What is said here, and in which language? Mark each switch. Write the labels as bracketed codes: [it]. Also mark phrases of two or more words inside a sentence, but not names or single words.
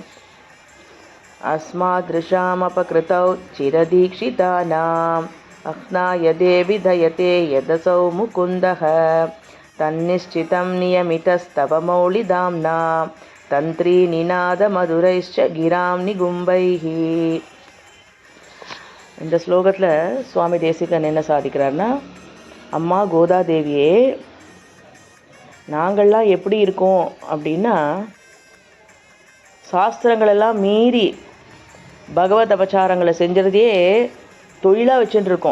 [sa] अस्मादृशामपकृतौ चिरदीक्षितानाम् अह्नाय देवि दयते यदसौ मुकुन्दः तन्निश्चितं नियमितस्तव मौलिदाम्ना तंत्री निनाद मधुரைश्च गिरां निगुंबैः। [ta] இந்த ஸ்லோகத்தில் சுவாமி தேசிகன் என்ன சாதிக்கிறார்னா, அம்மா கோதாதேவியே, நாங்கள்லாம் எப்படி இருக்கோம் அப்படின்னா, சாஸ்திரங்களெல்லாம் மீறி பகவத் அபச்சாரங்களை செஞ்சதையே தொழிலாக வச்சுட்டுருக்கோம்.